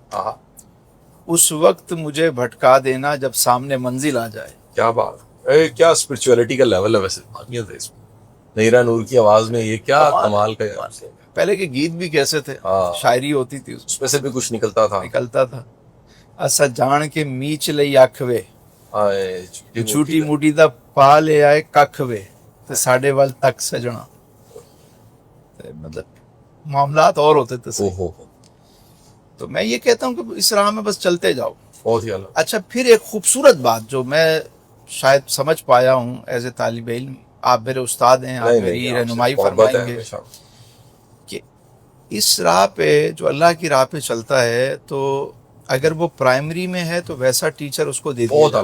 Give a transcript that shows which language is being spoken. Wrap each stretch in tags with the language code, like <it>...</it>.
<ur>آہا اس وقت مجھے بھٹکا دینا جب سامنے منزل آ جائے. کیا بات اے کیا اسپرچولیٹی کا لیول ہے ویسے مانیت ہے اس میں. نیرا نور کی آواز میں یہ کیا کمال کا ہے. پہلے کے گیت بھی کیسے تھے، ہاں. شاعری ہوتی تھی، اس میں سے بھی کچھ نکلتا تھا. نکلتا تھا.</ur> <pa>اسا جان کے میچ لئی اکھ وے چھوٹی موٹی دا پا لے آئے ککھ وے تے ساڈے وال تک سجنا.</pa> <ur>مطلب معاملات اور ہوتے تھے. تو میں یہ کہتا ہوں کہ اس راہ میں بس چلتے جاؤ. بہت ہی اعلیٰ. اچھا پھر ایک خوبصورت بات جو میں شاید سمجھ پایا ہوں</ur> <en>as a</en> <ur>طالب علم، آپ میرے استاد ہیں، آپ میری رہنمائی فرمائیں گے کہ اس راہ پہ جو اللہ کی راہ پہ چلتا ہے تو اگر وہ پرائمری میں ہے تو ویسا ٹیچر اس کو دے دیا.</ur>